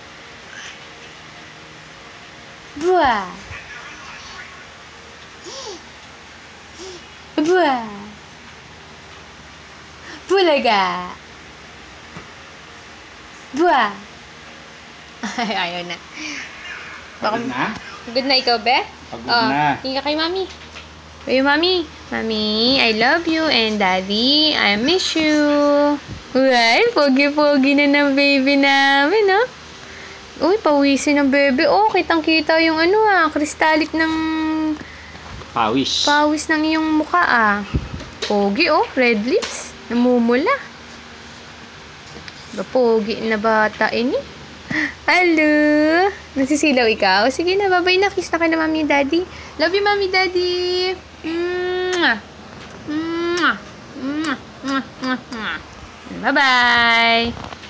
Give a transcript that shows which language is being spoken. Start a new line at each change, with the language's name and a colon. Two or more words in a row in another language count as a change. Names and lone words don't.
Filipino: Buah. Buah. Bulaga. Buah. Ay, ayaw na. Pagod na? Good na ikaw, be? Pagod na. Hinga kay mami. Hey, mami. Mami,
English: I love you. And daddy, I miss you.
Filipino: Well, pogi-pogi na ng baby namin, ha? Uy, pawisin ng bebe. Oh, kitang-kita yung kristalik ng Pawis. pawis ng iyong mukha, ah. Pogi, oh.
English: Red lips.
Filipino: Namumula. Pogi na bata, ini. Hello! Nasisilaw ikaw? Sige na, bye-bye na. Kiss na ka na mami daddy.
English: Love you,
Filipino: mami daddy. Mwah! Mwah! Mwah! Mwah! Mwah! Bye-bye!